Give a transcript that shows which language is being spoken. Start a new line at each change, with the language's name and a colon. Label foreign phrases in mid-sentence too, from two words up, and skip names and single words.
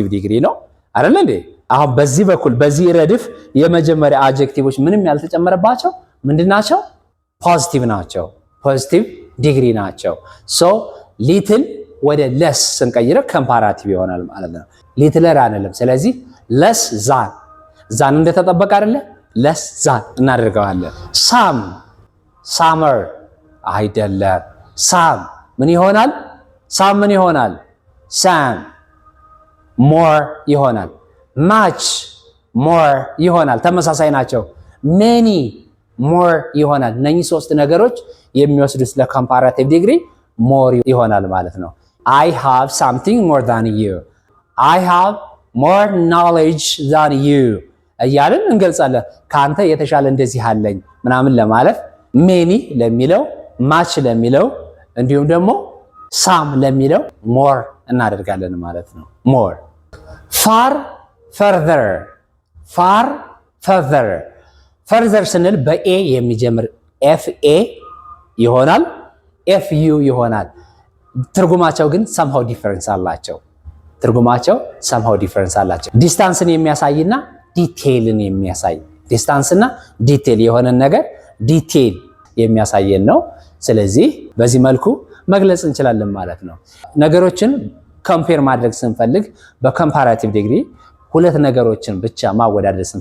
Amharic: degree ነው አይደል እንዴ አሁን በዚህ በኩል በዚህ ረድፍ የመጀመሪያ አድጀክቲቮች ምንም ያልተጨመረባቸው ምንድናቸው positive ናቸው
English: positive degree
Amharic: ናቸው
English: so little
Amharic: ወደ less ስንቀይረው comparative ይሆናል ማለት ነው littler አንልም ስለዚህ
English: less than
Amharic: እንደተጠበቀ አይደለ
English: less than
Amharic: እናደርገዋለን summer አይደለም ምን ይሆናል more ይሆናል
English: much more
Amharic: ይሆናል ተመሳሳይ ናቸው
English: many more
Amharic: ይሆናል እነኚህ ሶስት ነገሮች የሚወስዱት ለኮምፓራቲቭ ዲግሪ more ይሆናል ማለት ነው
English: I have something more than you I have more knowledge than you
Amharic: እያልን እንገልጻለን ካንተ የተሻለ እንደዚህ አለኝ ምናምን ለማለት many ለሚለው much ለሚለው እንዲሁም ደግሞ some ለሚለው more እናደርጋለን ማለት ነው
English: more far
Amharic: further ስንል በኤ የሚጀምር fa ይሆናል fu ይሆናል ትርጉማቸው ግን
English: somehow difference
Amharic: አላቸው ዲስታንስን የሚያሳይና ዲቴይልን የሚያሳይ ዲስታንስና ዲቴይል የሆነ ነገር ዲቴይል የሚያሳየን ነው ስለዚህ በዚህ መልኩ መግለጽ እንችላለን ማለት ነው ነገሮችን ኮምፔር ማድረግ ስንፈልግ በኮምፓራቲቭ ዲግሪ ሁለት ነገሮችን ብቻ ማወዳደር